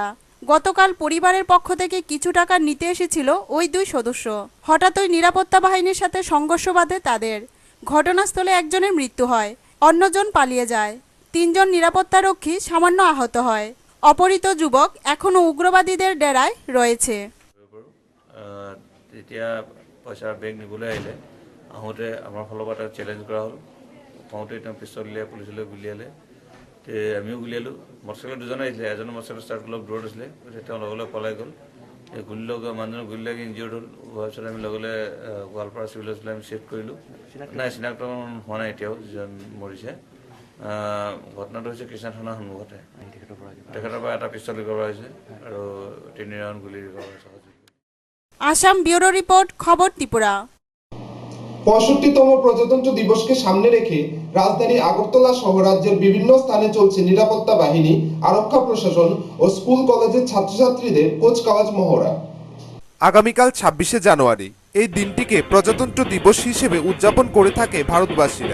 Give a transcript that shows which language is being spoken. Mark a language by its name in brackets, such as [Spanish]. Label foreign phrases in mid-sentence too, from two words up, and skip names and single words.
[Bangla] গতকাল পরিবারের পক্ষ থেকে কিছু টাকা নিতে এসেছিল ওই 2 সদস্য। হঠাৎই নিরাপত্তা বাহিনীর সাথে সংঘর্ষ বাধে তাদের। ঘটনাস্থলে একজনের মৃত্যু হয়, অন্যজন পালিয়ে যায়। 3 জন নিরাপত্তা রক্ষী সামান্য আহত হয়। অপহৃত যুবক এখনো উগ্রবাদীদের ডেরায় রয়েছে। [Assamese] তেতিয়া পইচা বেগ নিবলৈ আহিলে আহোঁতে আমাৰ ফালৰ পৰা তাক চেলেঞ্জ কৰা হ'ল। কওঁতে তেওঁ পিষ্টল উলিয়াই পুলিচলৈ গুলিয়ালে। আমিও গুলিয়ালোঁ। মটৰচাইকেলত 2জন আহিছিলে, এজনৰ মটৰচাইকেল ষ্টাৰ্ট অলপ দূৰত আছিলে, তেওঁ লগে লগে পলাই গ'ল। এই গুলি লগা মানুহজনক গুলি লাগি ইনজিয়ৰ্ড হ'ল। হোৱাৰ পিছত আমি লগে লগে গোৱালপাৰা [English] civil hospital [Assamese] আমি চিফ্ট কৰিলোঁ। নাই, চিনাক্ত হোৱা নাই এতিয়াও যিজন মৰিছে। ঘটনাটো হৈছে কৃষ্ণ থানাৰ সন্মুখতে। তেখেতৰ পৰা এটা পিষ্টল ৰিকভাৰ হৈছে আৰু 3 ৰাউণ্ড গুলি ৰিকভাৰ হৈছে। [Bangla] আসাম ব্যুরো রিপোর্ট, খবর ত্রিপুরা। 65তম প্রজাতন্ত্র দিবসকে সামনে রেখে রাজধানী আগরতলা সহ রাজ্যের বিভিন্ন স্থানে চলছে নিরাপত্তা বাহিনী, আরক্ষা প্রশাসন ও স্কুল কলেজের ছাত্রছাত্রীদের কুচকাওয়াজ মহড়া। আগামীকাল 26শে জানুয়ারি এই দিনটিকে প্রজাতন্ত্র দিবস হিসেবে উদযাপন করে থাকে ভারতবাসীরা।